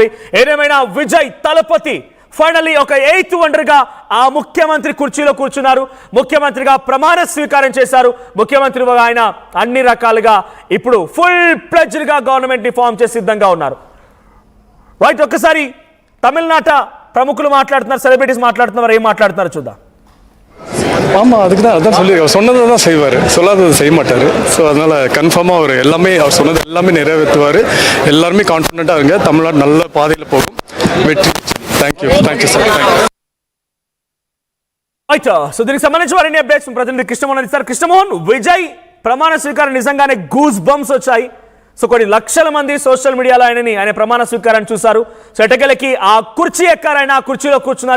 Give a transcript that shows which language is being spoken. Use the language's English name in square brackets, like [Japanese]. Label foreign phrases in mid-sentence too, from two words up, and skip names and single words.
[Telugu] ఏదేమైనా విజయ్ తలపతి ఫైనల్లీ ఒక 8th వండర్గా ఆ ముఖ్యమంత్రి కుర్చీలో కూర్చున్నారు. ముఖ్యమంత్రిగా ప్రమాణ స్వీకారం చేశారు. ముఖ్యమంత్రిగా ఆయన అన్ని రకాలుగా ఇప్పుడు [English] full fledged government form [Telugu] చేసి సిద్ధంగా ఉన్నారు. రైట్, ఒక్కసారి తమిళనాట ప్రముఖులు మాట్లాడుతున్నారు, సెలబ్రిటీస్ మాట్లాడుతున్నారు, ఏం మాట్లాడుతున్నారు చూద్దాం. [Tamil] ஆமாம், அதுக்கு தான் அதான் சொல்லி சொன்னதை தான் செய்வார், சொல்லாததை செய்ய மாட்டார். ஸோ அதனால் கன்ஃபார்மாக அவர் எல்லாமே, அவர் சொன்னது எல்லாமே நிறைவேற்றுவார். எல்லாருமே கான்ஃபிடென்ட்டாக இருங்க, தமிழ்நாடு நல்ல பாதையில் போகும், வெற்றி. [English] thank you sir. [Telugu] రైట్, సో దీనికి సంబంధించి వారిని అప్డేట్స్ ప్రతినిధి కృష్ణమోహన్ ఇస్తారు. కృష్ణమోహన్, విజయ్ ప్రమాణ స్వీకారం నిజంగానే [English] goose bumps [Telugu] వచ్చాయి. సో కొన్ని లక్షల మంది [English] social media [Telugu] ఆయన ప్రమాణ స్వీకారాన్ని చూశారు. సో ఎటకెలకి ఆ కుర్చీ ఎక్కారైనా ఆ కుర్చీలో కూర్చున్నారు.